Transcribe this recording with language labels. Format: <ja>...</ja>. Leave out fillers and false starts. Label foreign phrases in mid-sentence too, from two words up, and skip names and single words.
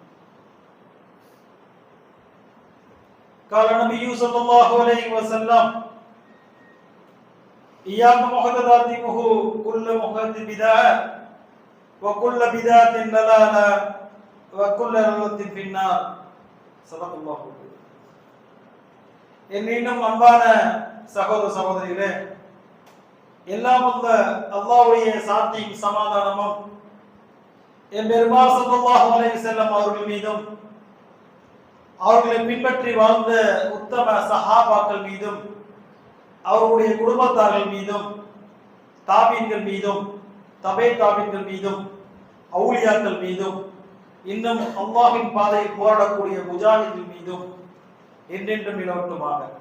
<ar>قال النبي صلى الله عليه وسلم إياكم محدثات الأمور كل محدث بدعة وكل بدعة ضلالة وكل ضلالة في النار. صدق الله.</ar> <ta>என்னும் அன்பான சகோதர சகோதரிகளே, எல்லாம் வல்ல அல்லாஹ்வுடைய சாந்தியும் சமாதானமும் என் பெருமாள்</ta> <ar>صلى الله عليه وسلم</ar> <ta>அவர்கள் மீதும் அவர்களை பின்பற்றி வாழ்ந்த உத்தம சஹாபாக்கள் மீதும் அவருடைய குடும்பத்தார்கள் மீதும் தாபீன்கள் மீதும் தபே தாபீன்கள் மீதும் அவுலியாக்கள் மீதும் இன்னும் அல்லாஹ்வின் பாதையில் போராடக்கூடிய முஜாஹிதுகள் மீதும் என்றென்றும் நிலவட்டுமாக.</ta>